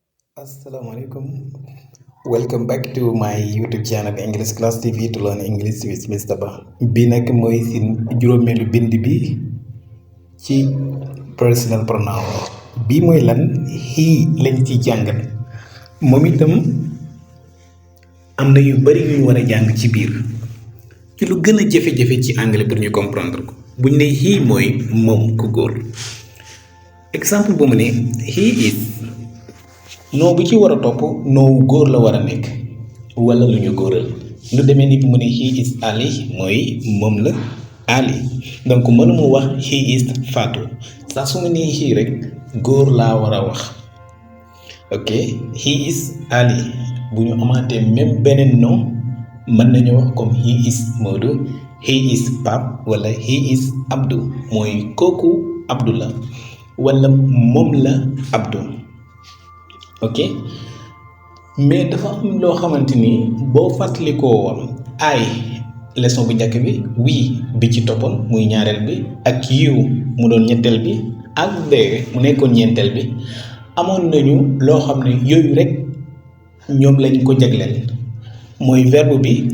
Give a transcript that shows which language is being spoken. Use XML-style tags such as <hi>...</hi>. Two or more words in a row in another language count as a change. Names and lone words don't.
<ar>Assalamualaikum.</ar> <en>Welcome back to my YouTube channel English Class TV to learn English with Mr. Ba.</en> <wo>Bi nak moy sin juromelu bind bi ci</wo> <en>personal pronoun.</en> <wo>Bi moy lan he lañ ci jangal. Mom itam amna yu bari ñu wara jang ci biir. Ci lu gëna jafé-jafé ci anglais pour ñu comprendre ko. Buñ né he moy mom ku góor. Exemple bu mu né</wo> <en>he is</en> <wo>noo bu ci war a topp noowu góor la war a nekk wala lu ñu góoral lu demee ni mu ne</wo> <en>he is</en> <wo>Ali mooy moom la Ali donc mënuma wax</wo> <en>he is</en> <wo>Fatou saa su ma nee he rek góor laa war a wax</wo> <en>ok he is</en> <wo>Ali bu ñu amaatee même beneen nom mën nañu wax comme</wo> <en>he is Modou he is Pape</en> <wo>wala</wo> <en>he is</en> <wo>Abdou mooy kooku Abdou la wala moom la Abdou ok mais dafa am loo xamante ni boo fàttalikoo woon ay leçon bu njëkk bi wii bi ci toppoon muy ñaareel bi ak you mu doon ñetteel bi ak they mu nekkoon ñeenteel bi amoon nañu loo xam ne yooyu rek ñoom lañ ko jagleel mooy verbe bi</wo>